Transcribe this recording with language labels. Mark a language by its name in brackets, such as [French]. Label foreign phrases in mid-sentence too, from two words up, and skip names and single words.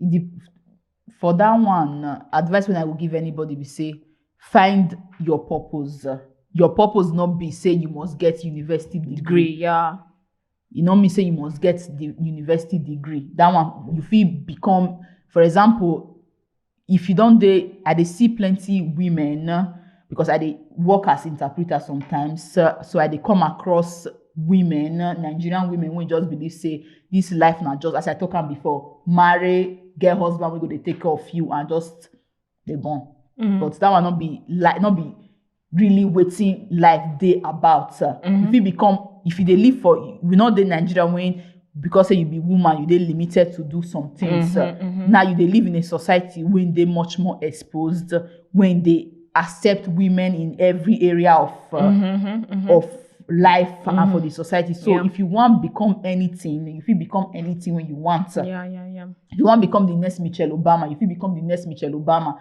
[Nigerian Pidgin] For that one, advice when I will give anybody be say, find your purpose. Your purpose not be say you must get university degree. Yeah. You know me say you must get the university degree. That one you feel become, for example, if you don't I dey see plenty women because I dey work as interpreter sometimes. So I dey come across women, Nigerian women, who just believe say this life now just as I talk am before, marry, get husband, we go dey take care of you and just dey born. But that one not be really wetin life dey about. If you dey live for, we know the Nigerian when because say you be woman, you dey limited to do some things. Now you dey live in a society when they much more exposed, when they accept women in every area of life and for the society. So if you want become anything, if you become anything when you want. If you want become the next Michelle Obama, if you become the next Michelle Obama.